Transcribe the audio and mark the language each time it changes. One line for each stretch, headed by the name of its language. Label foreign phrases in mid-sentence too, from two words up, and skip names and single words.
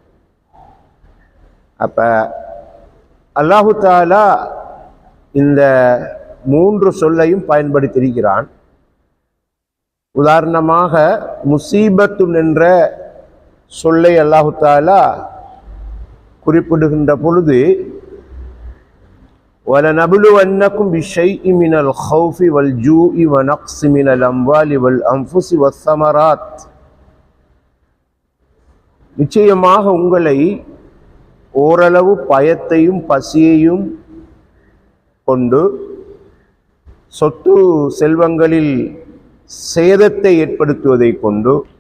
Tamil: அப்ப அல்லாஹு தஆலா இந்த மூன்று சொல்லையும் பயன்படுத்தியிருக்கிறான். உதாரணமாக முசீபத்துன் என்ற சொல்லை அல்லாஹு தஆலா குறிப்பிடுகின்ற பொழுது,
Arabic: وَلَنَبْلُوَنَّكُمْ بِشَيْءٍ مِنَ الْخَوْفِ وَالْجُوعِ وَنَقْصٍ مِنَ الْأَمْوَالِ وَالْأَنْفُسِ وَالثَّمَرَاتِ.
Tamil: நிச்சயமாக உங்களை ஓரளவு பயத்தையும் பசியையும் கொண்டு, சொத்து செல்வங்களில் சேதத்தை ஏற்படுத்துவதை கொண்டு,